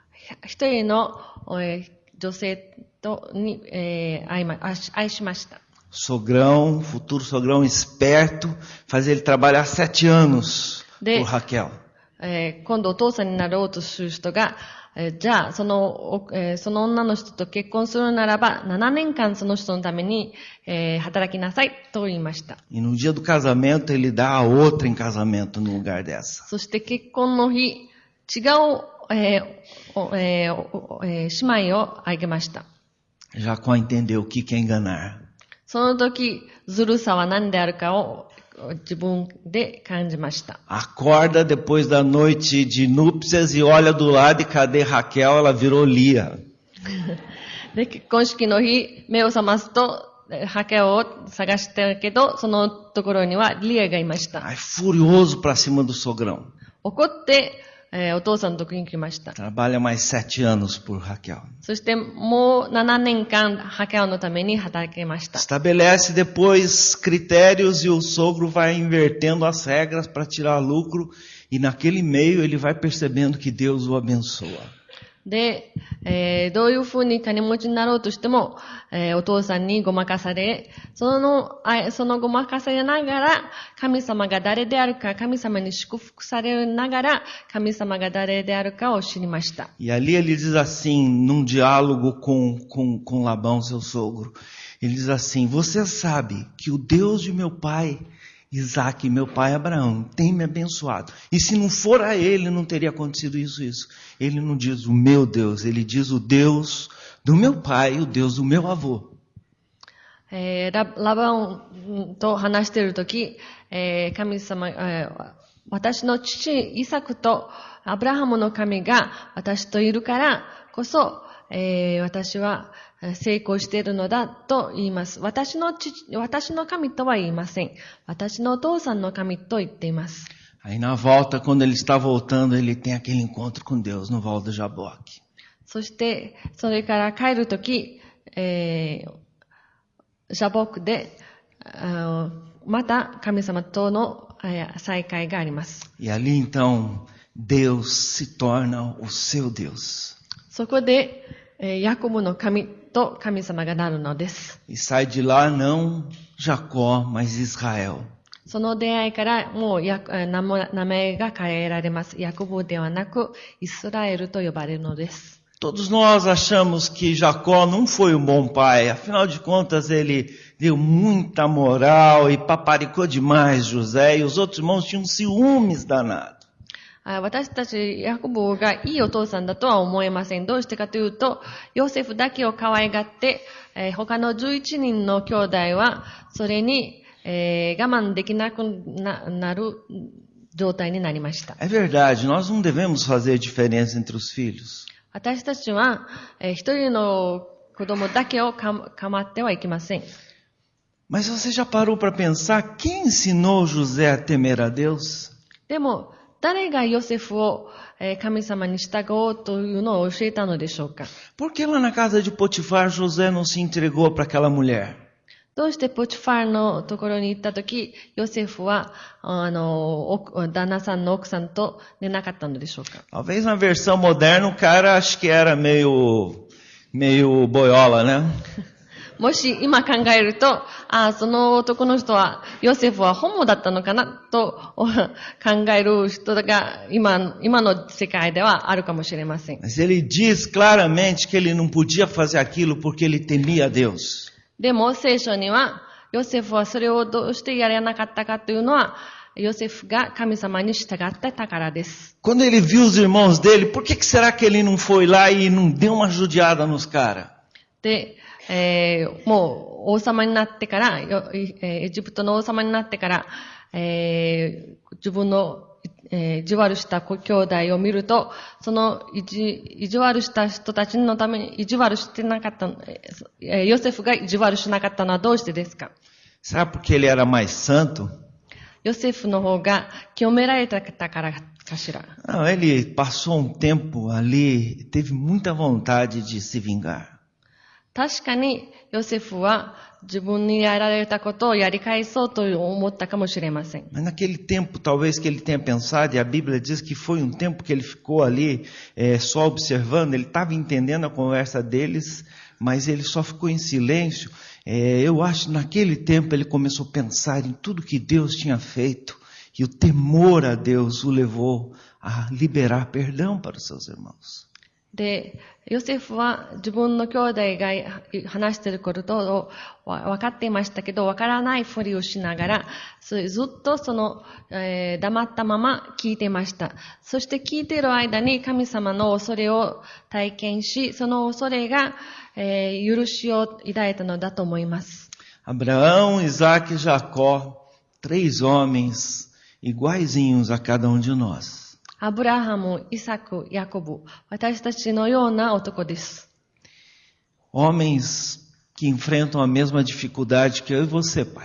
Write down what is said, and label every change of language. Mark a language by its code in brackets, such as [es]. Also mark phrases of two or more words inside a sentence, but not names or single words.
[ja] 一人の、女性に、愛しました。 [pt] Sogrão, futuro sogrão esperto, faz ele trabalhar 7 anos por Raquel. [ja] 今度お父さんになろうとする人が、じゃあその女の人と結婚するならば7年間その人のために、働きなさいと言いました。 [pt] E no dia do casamento ele dá a outra em casamento no lugar dessa. [ja] そして結婚の日、違う、姉妹をあげました。 [pt] Jacó entendeu o que é enganar. [ja] その時、ずるさは何であるかを自分で感じました。 [pt] Acorda depois da noite de núpcias e olha do lado e cadê Raquel? Ela virou Lia. [ja] で、結婚式の日、目を覚ますと、ハケを探してるけど、そのところにはリアがいました。 [pt] Aí furioso para cima do sogrão. [ja] 怒って、お父さんのとこに来ました。 [pt] Trabalha mais 7 anos por Raquel. [ja] そしてもう7年間、ハケのために働きました。 [pt] Estabelece depois critérios e o sogro vai invertendo as regras para tirar lucro e naquele meio ele vai percebendo que Deus o abençoa. [ja] で、どういうふうに金持ちになろうとしても、お父さんにごまかされ、そのごまかされながら、神様が誰であるか、神様に祝福されながら、神様が誰であるかを知りました。 [pt] E ali ele diz assim, num diálogo com Labão, seu sogro, ele diz assim, você sabe que o Deus de meu pai Isaac, meu pai Abraão, tem me abençoado. E se não for a ele, não teria acontecido isso. Ele não diz o meu Deus, ele diz o Deus do meu pai, o Deus do meu avô. [ja] ラバンと話しているとき、神様、私の父イサクとアブラハムの神が私といるからこそ、私は成功しているのだと言います。私の神とは言いません。私のお父さんの神と言っています。 [pt] Aí na volta, quando ele está voltando, ele tem aquele encontro com Deus no Val do Jaboque. [ja] そして、それから帰るとき、ジャボクで、また神様との再会があります。 [pt] E ali então, Deus se torna o seu Deus. [ja] そこで、ヤコブの神と神様がなるのです。 [pt] E sai de lá não Jacó, mas Israel. [ja] その出会いからもう名前が変えられます。ヤコブではなくイスラエルと呼ばれるのです。 [pt] Todos nós achamos que Jacó não foi um bom pai. Afinal de contas, ele deu muita moral e paparicou demais José e os outros irmãos tinham ciúmes danados. [ja] 私たちヤコブがいいお父さんだとは思えません。どうしてかというと、ヨセフだけを可愛がって、他の11人の兄弟はそれに、我慢できなくなる状態になりました。 [pt] É verdade, nós não devemos fazer diferença entre os filhos. [ja] 私たちは、一人の子供だけを構ってはいけません。 [pt] Mas você já parou para pensar quem ensinou José a temer a Deus? [ja] でも、誰がヨセフを神様に従おうというのを教えたのでしょうか。 [pt] Por que lá na casa de Potifar José não se entregou para aquela mulher? [ja] どうしてポチファーのところに行ったとき、ヨセフは旦那さんの奥さんと寝なかったのでしょうか。 [pt] Talvez na versão moderna o cara acho que era meio boiola, né? [ja] もし今考えると、その男の人は、ヨセフはホモだったのかなと考える人が今の世界ではあるかもしれません。 [pt] Mas ele diz claramente que ele não podia fazer aquilo porque ele temia a Deus. [ja] でも聖書には、ヨセフはそれをどうしてやれなかったかというのは、ヨセフが神様に従ってたからです。 [pt] Quando ele viu os irmãos dele, por que será que ele não foi lá e não deu uma judiada nos caras? [ja] で、もう王様になってから、エジプトの王様になってから、自分の、意地悪した兄弟を見ると、その意地悪した人たちのために意地悪してなかった、ヨセフが意地悪しなかったのはどうしてですか？ [pt] Sabe porque ele era mais santo? [ja] ヨセフの方が清められたからかしら。 [pt] Não, ele passou um tempo ali, teve muita vontade de se vingar. [ja] 確かにヨセフは自分にやられたことをやり返そうと思ったかもしれません。 [pt] Mas naquele tempo, talvez que ele tenha pensado, e a Bíblia diz que foi um tempo que ele ficou ali só observando, ele estava entendendo a conversa deles, mas ele só ficou em silêncio. Eu acho que naquele tempo ele começou a pensar em tudo que Deus tinha feito, e o temor a Deus o levou a liberar perdão para os seus irmãos. [ja] で、ヨセフは自分の兄弟が話していることを分かっていましたけど、分からないふりをしながら、ずっと黙ったまま聞いていました。そして聞いている間に神様の恐れを体験し、その恐れが、許しを抱いたのだと思います。 [pt] Abraão, Isaac e Jacó, 3 homens iguaizinhos a cada um de nós. [ja] アブラハム、イサク、ヤコブ、私たちのような男です。 [pt] Homens que enfrentam a mesma dificuldade que eu e você, pai.